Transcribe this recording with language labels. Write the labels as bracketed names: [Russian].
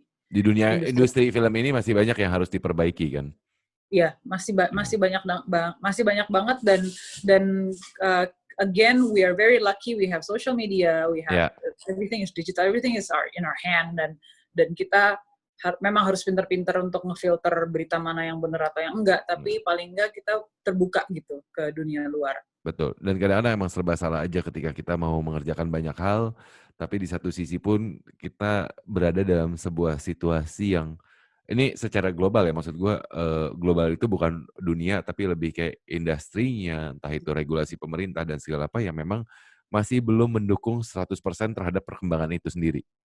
[Indonesian] dunia industri film ini masih banyak yang harus diperbaiki kan. Iya, masih banyak banget, dan [English] again, we are very lucky. We have social media. We have everything is digital. Everything is in our hand. [Indonesian] Dan kita memang harus pintar-pintar untuk ngefilter berita mana yang benar atau yang enggak. Tapi paling enggak kita terbuka gitu ke dunia luar. Betul. Dan kadang-kadang emang serba salah aja ketika kita mau mengerjakan banyak hal, tapi di satu sisi pun kita berada dalam sebuah situasi yang ini secara global ya, maksud gue global itu bukan dunia, tapi lebih kayak industrinya, entah itu regulasi pemerintah dan segala apa yang memang masih belum mendukung 100% terhadap perkembangan itu sendiri.